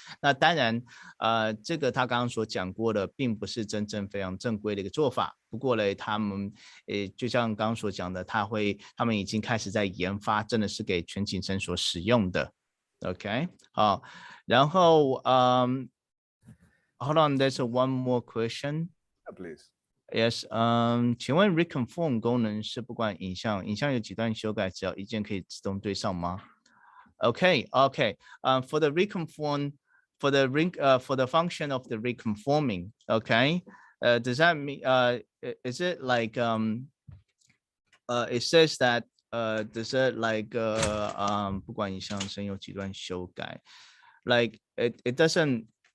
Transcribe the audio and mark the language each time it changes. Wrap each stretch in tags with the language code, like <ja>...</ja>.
<zh>那当然，这个他刚刚所讲过的，并不是真正非常正规的一个做法。不过呢，他们就像刚刚所讲的，他们已经开始在研发，真的是给全景声所使用的。</zh> <en>OK，</en> <zh>好，然后</zh> <en>hold on, there's one more question. Yeah, please.</en> <zh>Yes, 请问 reconform 功能是不管影像有几段修改，只要一键可以自动对上吗？</zh> <en>Okay. For the reconform, for the function of the reconforming, okay, does that mean is it like it says that does it like</en> <zh>不管影像声有几段修改</zh> <en>like it doesn't</en>